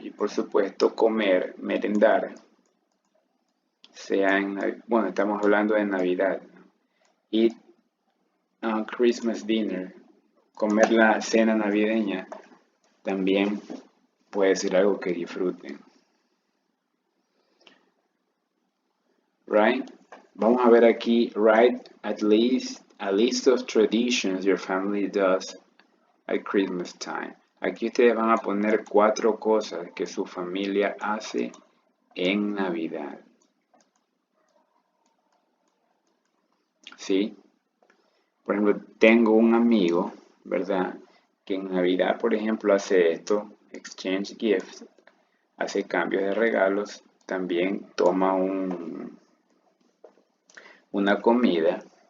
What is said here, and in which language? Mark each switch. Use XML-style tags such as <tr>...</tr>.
<es>Y por supuesto comer, merendar, sea bueno, estamos hablando de Navidad.</es> <en>Eat Christmas dinner,</en> <es>comer la cena navideña, también puede ser algo que disfruten.</es> <en>Right?</en> <es>Vamos a ver aquí,</es> <en>write at least a list of traditions your family does at Christmas time.</en> <es>Aquí ustedes van a poner 4 cosas que su familia hace en Navidad. ¿Sí? Por ejemplo, tengo un amigo, ¿verdad? Que en Navidad, por ejemplo, hace esto,</es> <en>exchange gifts,</en> <es>hace cambios de regalos, también toma una comida.</es>